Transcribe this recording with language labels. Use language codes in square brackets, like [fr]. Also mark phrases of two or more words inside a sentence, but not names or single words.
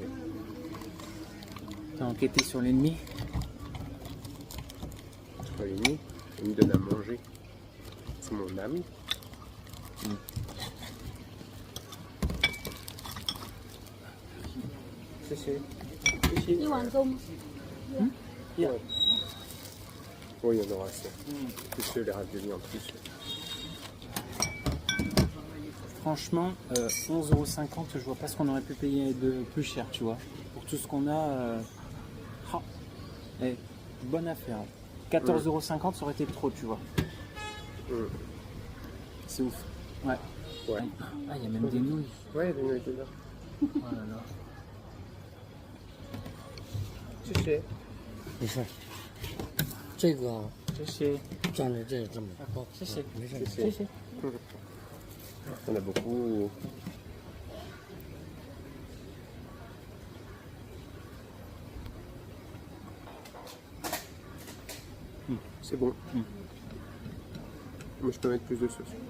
[fr] T'as enquêté sur l'ennemi? Réunis, il me donne à manger. mon ami. Séché. [zh] 一碗够吗？ [fr] Oui, il y en aura assez. Plus les raviolis en plus. Franchement, 11,50 €, je vois pas ce qu'on aurait pu payer de plus cher, tu vois. Pour tout ce qu'on a, bonne affaire. 14,50 €, ça aurait été trop, tu vois. C'est ouf. Ouais. Ouais. Ah, il y a même des nouilles. Ouais, des nouilles dedans. Oh là là. Séché. [zh] 没事儿，这个谢谢。蘸着这个这么包，谢谢。没事儿。谢谢。 [fr] On a beaucoup. C'est bon. Moi, je peux mettre plus de sauce.